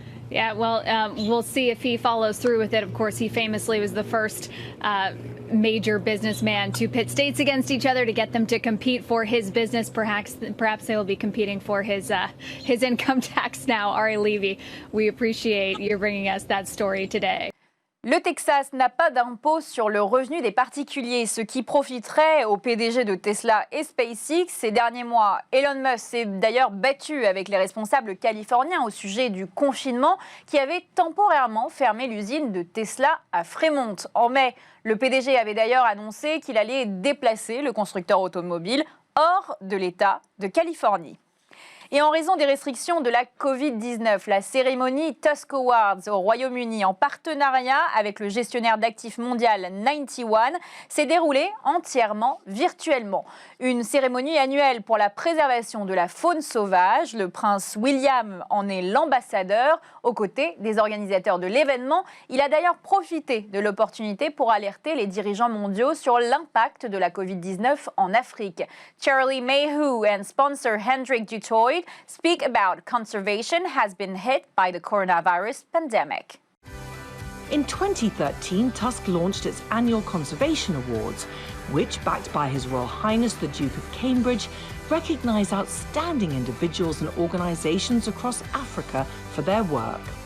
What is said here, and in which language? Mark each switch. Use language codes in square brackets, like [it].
[en] Yeah, well, we'll see if he follows through with it. Of course, he famously was the first major businessman to pit states against each other to get them to compete for his business. Perhaps they will be competing for his income tax now. Ari Levy, we appreciate you bringing us that story today. [fr] Le Texas n'a pas d'impôt sur le revenu des particuliers, ce qui profiterait au PDG de Tesla et SpaceX. Ces derniers mois, Elon Musk s'est d'ailleurs battu avec les responsables californiens au sujet du confinement qui avait temporairement fermé l'usine de Tesla à Fremont. En mai, le PDG avait d'ailleurs annoncé qu'il allait déplacer le constructeur automobile hors de l'État de Californie. Et en raison des restrictions de la Covid-19, la cérémonie Tusk Awards au Royaume-Uni, en partenariat avec le gestionnaire d'actifs mondial 91, s'est déroulée entièrement virtuellement. Une cérémonie annuelle pour la préservation de la faune sauvage. Le prince William en est l'ambassadeur aux côtés des organisateurs de l'événement. Il a d'ailleurs profité de l'opportunité pour alerter les dirigeants mondiaux sur l'impact de la Covid-19 en Afrique. [en] Charlie Mayhew and sponsor Hendrik Dutoit speak about conservation has been hit by the coronavirus pandemic. In 2013, Tusk launched its annual Conservation Awards, which, backed by His Royal Highness the Duke of Cambridge, recognise outstanding individuals and organisations across Africa for their work.